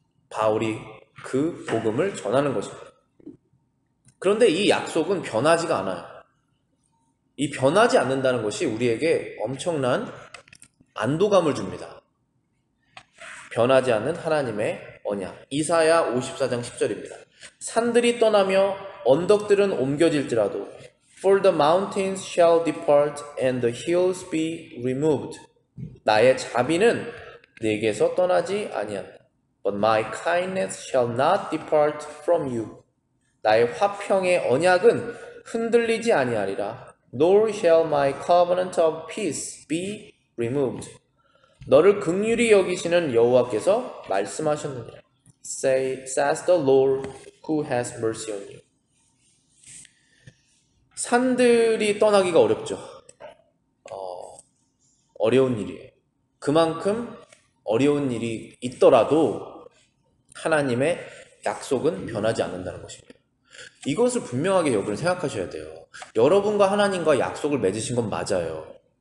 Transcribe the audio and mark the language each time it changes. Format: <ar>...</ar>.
<ko>바울이 그 복음을 전하는 것입니다. 그런데 이 약속은 변하지가 않아요. 이 변하지 않는다는 것이 우리에게 엄청난 안도감을 줍니다. 변하지 않는 하나님의 언약. 이사야 54장 10절입니다. 산들이 떠나며 언덕들은 옮겨질지라도</ko> <en>For the mountains shall depart and the hills be removed.</en> <ko>나의 자비는 내게서 떠나지 아니한다.</ko> <en>But my kindness shall not depart from you.</en> <ko>나의 화평의 언약은 흔들리지 아니하리라.</ko> <en>Nor shall my covenant of peace be removed.</en> <ko>너를 긍휼히 여기시는 여호와께서 말씀하셨느니라.</ko> <en>Says the Lord who has mercy on you.</en> <ko>산들이 떠나기가 어렵죠. 어려운 일이에요. 그만큼 어려운 일이 있더라도 하나님의 약속은 변하지 않는다는 것입니다. 이것을 분명하게 여러분 생각하셔야 돼요. 여러분과 하나님과 약속을 맺으신 건 맞아요.</ko>